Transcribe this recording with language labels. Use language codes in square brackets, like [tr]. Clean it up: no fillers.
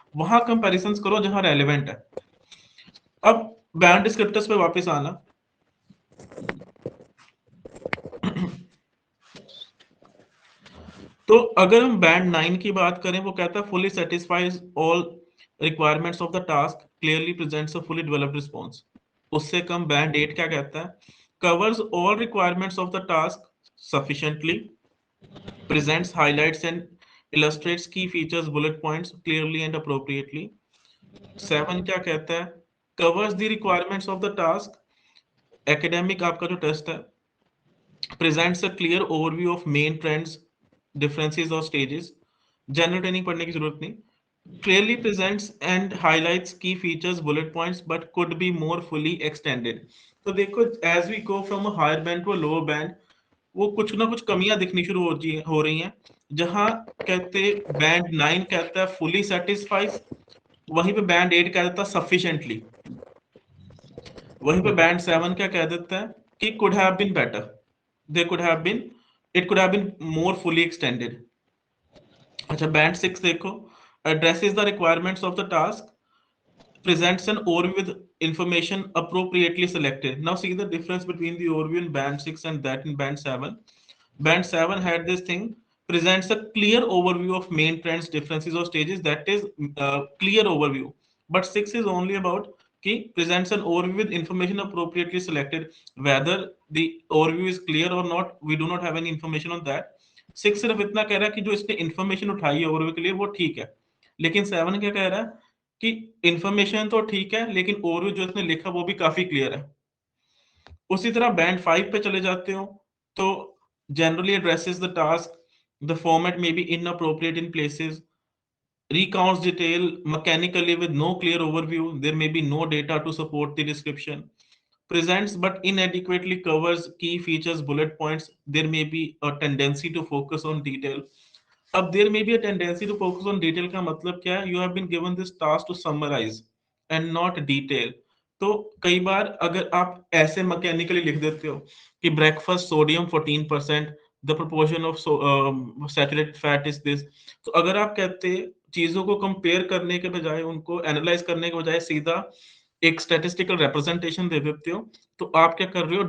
[hi] वहां कंपैरिजंस करो जहां रेलेवेंट है। अब बैंड डिस्क्रिप्टर्स पे वापस आना। तो अगर हम बैंड 9 की बात करें, वो कहता है [en] Fully satisfies all requirements of the task, clearly presents a fully developed response. [hi] उससे कम बैंड 8 क्या कहता है? [en] Covers all requirements of the task sufficiently, presents, highlights and illustrates key features, bullet points clearly and appropriately. [hi] 7 क्या कहता है? [en] Covers the requirements of the task, academic [hi] आपका जो test है, [en] presents a clear overview of main trends, differences or stages. [hi] General training पढ़ने की जरूरत नहीं. [en] Clearly presents and highlights key features, bullet points, but could be more fully extended. [hi] तो देखो, [en] as we go from a higher band to a lower band, [hi] वो कुछ ना कुछ कमियां दिखनी शुरू हो रही हैं. जहां कहते बैंड 9 कहता है [en] fully satisfies, [hi] वहीं पे बैंड 8 कह देता है सफिशिएंटली. वहीं पे बैंड 7 क्या कह देता है कि [en] Could have been better, they could have been, it could have been more fully extended. [hi] अच्छा, बैंड 6 देखो, [en] addresses the requirements of the task, presents an overview with information appropriately selected. Now see the difference between the overview in band 6 and that in band 7. Band 7 had this thing, presents a clear overview of main trends, differences or stages, that is clear overview. But 6 is only about [hi] कि [en] presents an overview with information appropriately selected. Whether the overview is clear or not, we do not have any information on that. [hi] 6 सिर्फ इतना कह रहा है कि जो इसने information उठाई है overview के लिए वो ठीक है. लेकिन 7 क्या कह रहा है कि information तो ठीक है लेकिन overview जो इसने लिखा वो भी काफी क्लियर है. उसी तरह बैंड 5 पे चले जाते हो तो [en] generally addresses the task, the format may be inappropriate in places, recounts detail mechanically with no clear overview, there may be no data to support the description, presents but inadequately covers key features, bullet points, there may be a tendency to focus on detail. [hi] अब [en] there may be a tendency to focus on detail [hi] का मतलब क्या है? [en] You have been given this task to summarize and not detail. [hi] तो कई बार अगर आप ऐसे मैकेनिकली लिख देते हो कि breakfast sodium 14%, [en] the proportion of saturated fat is this, [hi] तो अगर आप कहते चीजों को कंपेयर करने के बजाय, उनको एनालाइज करने के बजाय सीधा एक स्टैटिस्टिकल रिप्रेजेंटेशन दे देते हो, तो आप क्या कर रहे हो?